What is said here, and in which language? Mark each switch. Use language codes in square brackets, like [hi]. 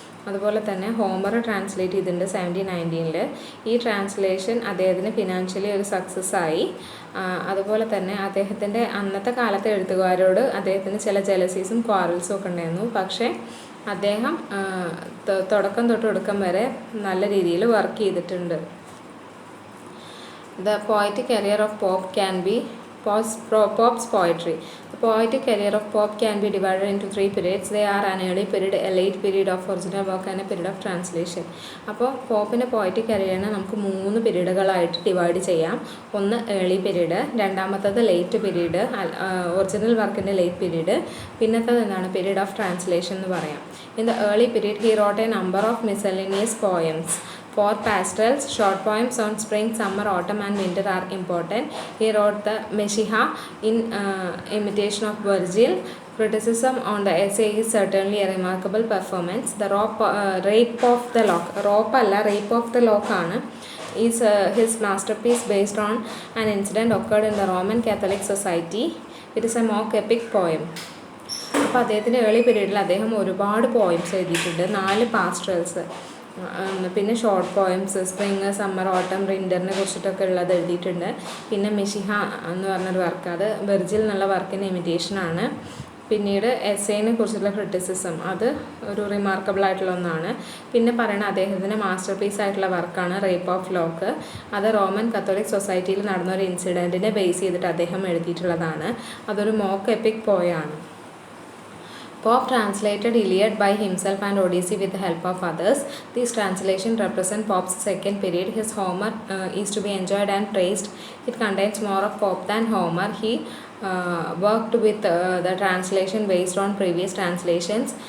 [ml] അതുപോലെ തന്നെ Homer translate ചെയ്തിട്ടുണ്ട് 1719. ഈ ട്രാൻസ്ലേഷൻ അദ്ദേഹത്തിന് ഫിനാൻഷ്യലി ഒരു സക്സസ് ആയി. അതുപോലെ തന്നെ അദ്ദേഹത്തിൻ്റെ അന്നത്തെ കാലത്തെ എഴുത്തുകാരോട് അദ്ദേഹത്തിന് ചില ജലസീസും ക്വാറൽസും ഒക്കെ ഉണ്ടായിരുന്നു. പക്ഷേ അദ്ദേഹം തുടക്കം തൊട്ട് ഒടുക്കം വരെ നല്ല രീതിയിൽ വർക്ക് ചെയ്തിട്ടുണ്ട്. [en] The poetic career of Pope can be Pope's poetry. The poetic career of Pope can be divided into 3 periods. They are an early period, a late period of original work and a period of translation. [ml] അപ്പോൾ പോപ്പിൻ്റെ poetic കരിയറിനെ നമുക്ക് 3 പീരീഡുകളായിട്ട് divide ചെയ്യാം. ഒന്ന് early period, രണ്ടാമത്തത് late period, original വർക്കിൻ്റെ late period, പിന്നത്തത് എന്താണ് period of translation എന്ന് പറയാം. [en] In the early period he wrote a number of miscellaneous poems. 4 pastorals, short poems on spring, summer, autumn and winter are important. He wrote the Messiah in imitation of Virgil. Criticism on the essay is certainly a remarkable performance. The Rape of the Lock, Rape of the Lock is his masterpiece based on an incident occurred in the Roman Catholic Society. It is a mock epic poem. [ml] അപ്പോൾ അദ്ദേഹത്തിൻ്റെ early പീരീഡിൽ അദ്ദേഹം ഒരുപാട് poems എഴുതിയിട്ടുണ്ട്. 4 പാസ്റ്ററൽസ്, പിന്നെ short poems spring, summer, ഓട്ടം, വിൻ്ററിനെ കുറിച്ചിട്ടൊക്കെ ഉള്ളത് എഴുതിയിട്ടുണ്ട്. പിന്നെ മെഷിഹ എന്ന് പറഞ്ഞൊരു വർക്ക്, അത് വെർജിൽ എന്നുള്ള വർക്കിൻ്റെ ഇമിറ്റേഷനാണ്. പിന്നീട് എസ്സേനെ കുറിച്ചുള്ള ക്രിറ്റിസിസം, അത് ഒരു റിമാർക്കബിൾ ആയിട്ടുള്ള ഒന്നാണ്. പിന്നെ പറയുന്നത് അദ്ദേഹത്തിൻ്റെ മാസ്റ്റർ പീസ് ആയിട്ടുള്ള വർക്കാണ് റേപ്പ് ഓഫ് ലോക്ക്. അത് റോമൻ കത്തോലിക് സൊസൈറ്റിയിൽ നടന്ന ഒരു ഇൻസിഡൻറ്റിനെ ബേസ് ചെയ്തിട്ട് അദ്ദേഹം എഴുതിയിട്ടുള്ളതാണ്. അതൊരു മോക്ക് എപ്പിക് പോയാണ്. [en] Pope translated Iliad by himself and Odyssey with the help of others. These translations represent Pope's second period. His Homer is to be enjoyed and praised. It contains more of Pope than Homer. He worked with the translation based on previous translations.